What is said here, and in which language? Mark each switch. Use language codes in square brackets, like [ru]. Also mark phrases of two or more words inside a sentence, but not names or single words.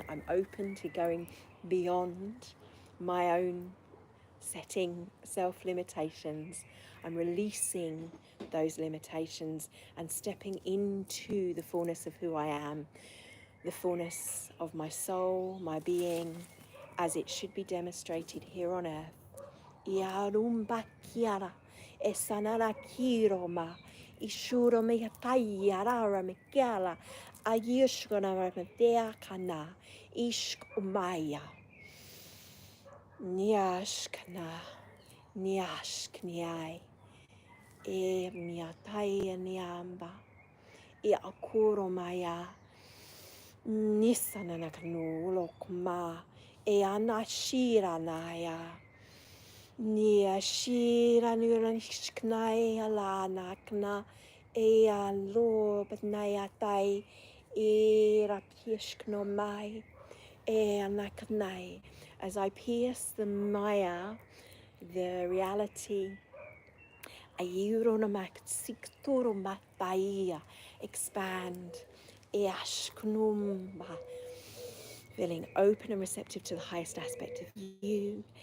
[en] I'm open to going beyond my own setting self-limitations. I'm releasing those limitations and stepping into the fullness of who I am, the fullness of my soul, my being, as it should be demonstrated here on earth. Iarumba kiara, esanara kiroma, ishuro me tayara me kiala, ayushkona me deakana, ishk umaya. Nyashkna, nyashk nyai, e nyataya nyamba, e akuro maya. Nisananaknu lokma e anashira naya nia shira nuranishknai alanakna e alobnaya tai e rapishkno mai e anaknai. As I pierce the maya, the reality, ayuronamak sikturumataya, expand. Feeling open and receptive to the highest aspect of you.